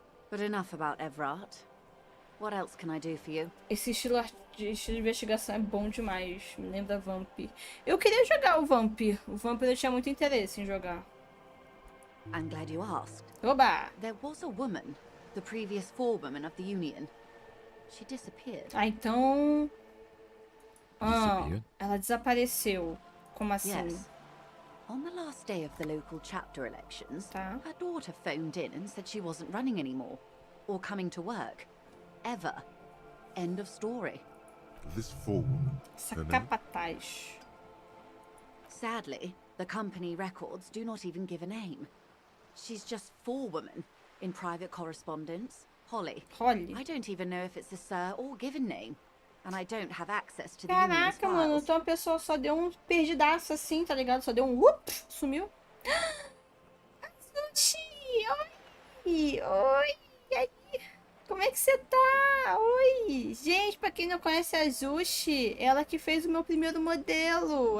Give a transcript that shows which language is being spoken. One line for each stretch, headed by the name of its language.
English: But enough about Everard. What else can I do for you?
Portuguese: Esse estilo de investigação é bom demais. Me lembra Vamp. Eu queria jogar o Vamp. O Vamp eu tinha muito interesse em jogar.
English: I'm glad you asked.
Portuguese: Oba!
English: There was a woman, the previous forewoman of the Union. She disappeared.
Portuguese: Ah, então...
English: Disappeared?
Portuguese: Ela desapareceu. Como assim?
English: Yes. On the last day of the local chapter elections,
Portuguese: Tá.
English: her daughter phoned in and said she wasn't running anymore. Or coming to work. Ever. End of story. This forewoman,
Portuguese: Essa
English: her name?
Portuguese: capataz.
English: Sadly, the company records do not even give a name. She's just forewoman in private correspondence. Holly. Holly. I don't even know if it's a sir or given name. And I don't have access to the union's
Portuguese: Caraca, mano.
English: files.
Portuguese: Então a pessoa só deu um perdidaço assim, tá ligado? Só deu um sumiu. Sushi! Oi! Oi! E aí? Como é que você tá? Oi! Gente, pra quem não conhece a Zushi, ela que fez o meu primeiro modelo.